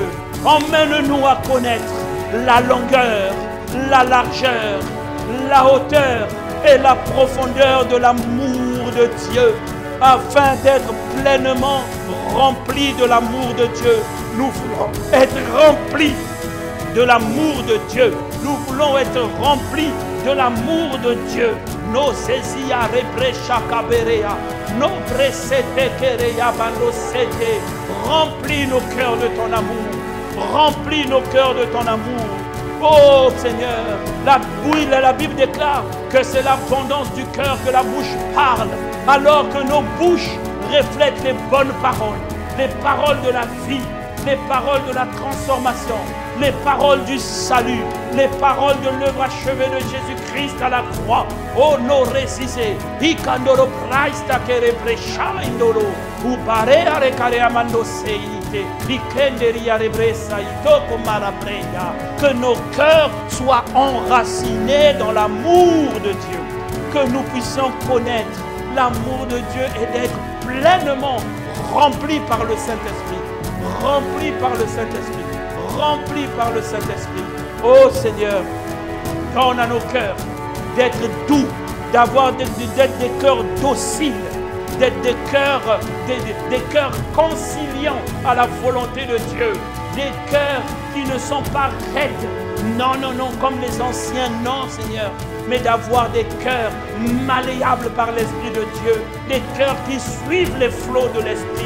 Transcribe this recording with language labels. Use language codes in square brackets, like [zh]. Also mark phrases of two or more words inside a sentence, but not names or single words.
[fr] Emmène-nous à connaître la longueur, la largeur, la hauteur et la profondeur de l'amour de Dieu, afin d'être pleinement remplis de l'amour de Dieu. Nous voulons être remplis de l'amour de Dieu. Nous voulons être remplis de l'amour de Dieu. No sesia rebrecha caberea, no presete querea banosete, Remplis nos cœurs de ton amour. Remplis nos cœurs de ton amour. Oh Seigneur, la Bible déclare que c'est l'abondance du cœur que la bouche parle, alors que nos bouches reflètent les bonnes paroles, les paroles de la vie, les paroles de la transformation, les paroles du salut, les paroles de l'œuvre achevée de Jésus-Christ à la croix. Oh no resise, ikandoro praista kere presha indoro, ubare arekare amando seite, ikenderi arebresa itoko marapreya. Que nos cœurs soient enracinés dans l'amour de Dieu, que nous puissions connaître l'amour de Dieu et d'être pleinement remplis par le Saint-Esprit, remplis par le Saint-Esprit. Remplis par le Saint-Esprit. Oh Seigneur, donne à nos cœurs d'être doux, d'être des cœurs dociles, d'être des cœurs conciliants à la volonté de Dieu, des cœurs qui ne sont pas raides, non, non, non, comme les anciens, non Seigneur, mais d'avoir des cœurs malléables par l'Esprit de Dieu, des cœurs qui suivent les flots de l'Esprit.